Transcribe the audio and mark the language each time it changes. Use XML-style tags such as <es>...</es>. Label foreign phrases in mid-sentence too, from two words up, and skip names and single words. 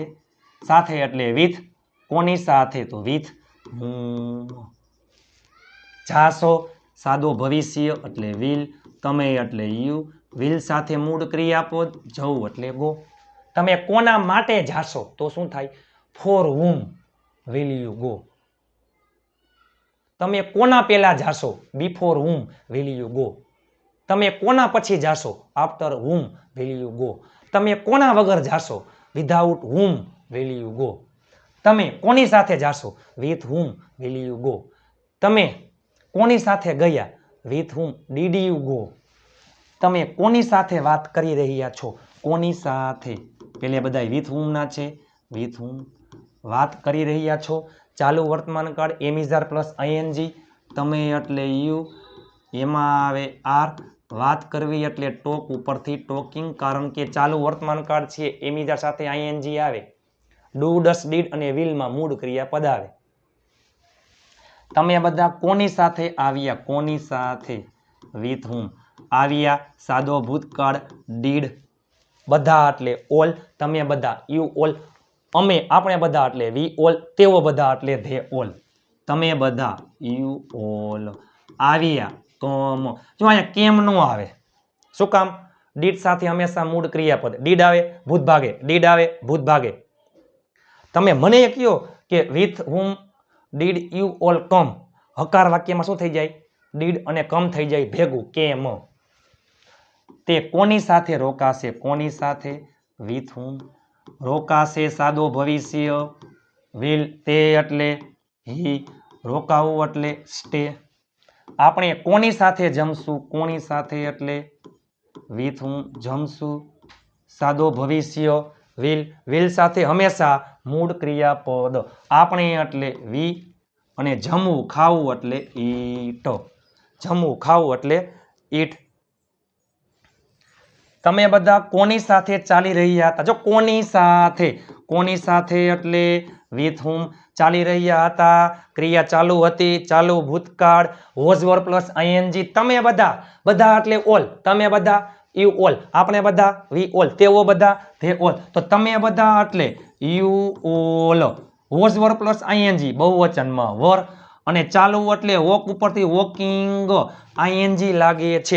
<gu>સાથે એટલે વિથ. કોની સાથે? તો વિથ હું. જાશો સાદો ભવિષ્ય એટલે વિલ, તમે એટલે યુ, વિલ સાથે મૂળ ક્રિયાપદ, જવું એટલે ગો. તમે કોના માટે જાશો તો શું થાય?</gu> <en>for whom will you go?</en> <gu>તમે કોના પહેલા જાશો?</gu> <en>before whom will you go?</en> <gu>તમે કોના પછી જાશો?</gu> <en>after whom will you go?</en> <gu>તમે કોના વગર જાશો?</gu> <en>without whom will you go?</en> <gu>તમે કોની સાથે જાશો?</gu> <en>with whom will you go?</en> <gu>તમે કોની સાથે ગયા?</gu> <en>with whom did you go?</en> <gu>તમે કોની સાથે વાત કરી રહ્યા છો? કોની સાથે? પેલે બધા</gu> <en>with whom</en> <gu>ના છે.</gu> <en>with whom</en> <gu>વાત કરી રહ્યા છો. ચાલુ વર્તમાન કાળ</gu> <en>am is are plus ing,</en> <gu>તમે એટલે યુ, એમાં આવે આર. વાત કરવી એટલે ટોક, ઉપરથી ટોકિંગ, કારણ કે ચાલુ વર્તમાન કાળ છે,</gu> <en>am is are</en> <gu>સાથે આઈએનજી આવે.</gu> <en>do, does, did</en> <gu>અને વિલમાં મૂળ ક્રિયાપદ આવે. તમે બધા કોની સાથે આવ્યા? કોની સાથે?</gu> <en>with whom</en> <gu>આવ્યા. સાદો ભૂતકાળ ડીડ, બધા એટલે ઓલ, તમે બધા</gu> <en>you all,</en> <gu>અમે આપણે બધા એટલે</gu> <en>we all,</en> <gu>તેઓ બધા એટલે</gu> <en>they all.</en> <gu>તમે બધા</gu> <en>you all</en> <gu>આવ્યા. કમ. જો અહીંયા કેમ નો આવે. શું કામ? ડીડ સાથે હંમેશા મૂળ ક્રિયાપદ. ડીડ આવે ભૂત ભાગે, ડીડ આવે ભૂત ભાગે. તમે મને કહો કે</gu> <en>with whom did you all come?</en> <gu>હકાર વાક્યમાં શું થઈ જાય? ડીડ અને કમ થઈ જાય ભેગું, કેમ. તે કોની સાથે રોકાશે? કોની સાથે?</gu> <en>with whom</en> <gu>રોકાશે. સાદો ભવિષ્ય will, તે એટલે હી, રોકાવું એટલે સ્ટે. આપણે કોની સાથે જમશું? કોની સાથે એટલે</gu> <en>with whom</en> <gu>જમશું. સાદો ભવિષ્ય will, will સાથે હંમેશા મૂળ ક્રિયાપદ. આપણે એટલે વી અને જમવું ખાવું એટલે ઈટ. જમવું ખાવું એટલે ઈટ. તમે બધા કોની સાથે ચાલી રહ્યા હતા? જો કોની સાથે, કોની સાથે એટલે</gu> <en>with whom</en> <gu>ચાલી રહ્યા હતા. ક્રિયા ચાલુ હતી, ચાલુ ભૂતકાળ,</gu> <en>was were plus ing.</en> <gu>તમે બધા, બધા એટલે ઓલ, તમે બધા</gu> <en>you all,</en> <gu>આપણે બધા</gu> <en>we all,</en> <gu>તેઓ બધા</gu> <en>they all.</en> <gu>તો તમે બધા એટલે</gu> <en>you all, was were plus ing</en> <gu>બહુવચનમાં વર, અને ચાલુ એટલે વોક ઉપરથી વોકિંગ આઈએનજી લાગે છે.</gu>